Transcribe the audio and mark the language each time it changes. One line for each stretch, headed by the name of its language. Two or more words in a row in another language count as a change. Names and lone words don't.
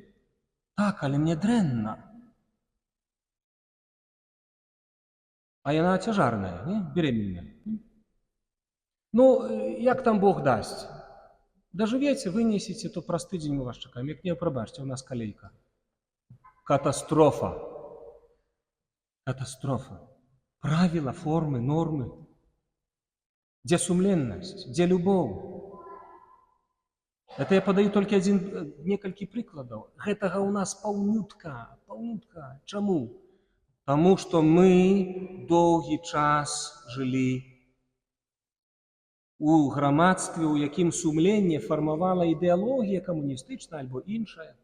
Belarusian: Так, але мне дрэнна. А яна цяжарная, не? Беременная. Ну, як там Бог дасць? Дажывеце, вынесеце, то праз тыдзень мы вас чакаем. Як не, прабачце, у нас калейка. Катастрофа. Катастрофа.
Russian: Правила, формы, нормы. Где сумленность, где любовь?
Belarusian: Это я падаю толькі некалькі прыкладаў. Гэтага ў нас паўнютка. Чаму? Таму што мы доўгі час жылі у грамадстве, у якім сумленне фармавала ідэалогія камуністычная альбо іншая.